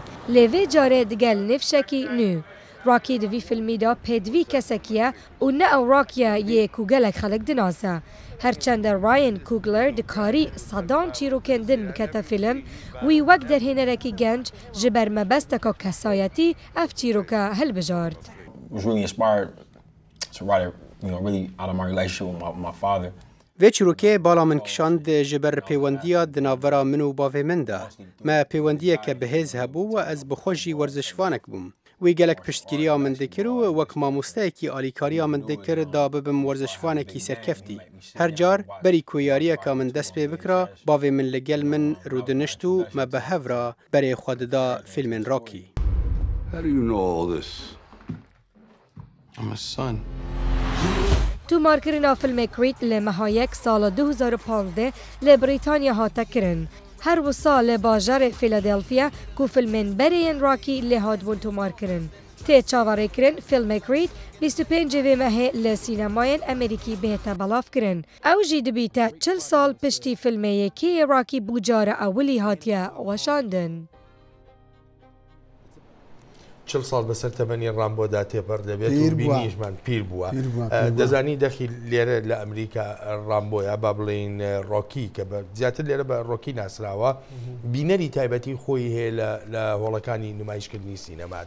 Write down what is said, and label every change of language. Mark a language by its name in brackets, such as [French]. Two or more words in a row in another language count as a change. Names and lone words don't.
[Kurdish] Lê vê carê digel nifşekî nû. Rocky di vî filmî da pêdivî kesekî ye û ne ew Rockyya yê ku gelek xelek dinase. Herçende Ryan Coogler dikarî sedan çîrokên din bikete film, wî wek derhênerekî genç ji ber mebesteka kesayetî ev çîroka hilbijart. [English] Was really inspired to write it, really out of my relationship with my father. [Kurdish] Vê çîrokê bala min kişand ji ber pêwendiya di navbera min û bavê min de. Me pêwendiyeke bihêz hebû we ez bi xwe jî werzişvanek bûm. Wî gelek piştgiriya min dikir û wek mamosteyekî alîkariya min dikir da bibim werzişvanekî serkeftî. Her car berî ku yariyeka min dest pê bikira, bavê min li gel min rûdinişt û me bi hev re berê xwe dida filmên Rocky. [English] How do you know all this? I'm a son. [Kurdish] Tûmarkirina filmê Creed li mehayek sala 2015 li Brîtanya hate kirin. Her wisa li bajarê Philadelphia ku filmên berê yên Rocky lê hatbûn tûmarkirin. Tê çavarêkirin filmê Creed 25 vê mehê li sînemayên Amerîkî bêhte belav kirin. Ew jî dibîte 40 sal piştî filmê yekê Rocky bû cara ewilî hatiye weşandin. [Central Kurdish] 40 ساڵ بەسەر تەمەنی ڕامبۆدا تێپەر دەبێت و بینیشمان پیر بووە دەزانی دەخی لێرە لە ئەمریکا ڕامبۆیە با بڵێن ڕۆکی کە زیاتر لێرە بە ڕۆکی ناسراوە بینەری تایبەتی خۆی هەیە لە هۆڵەکانی نمایشکردنی سینەمادا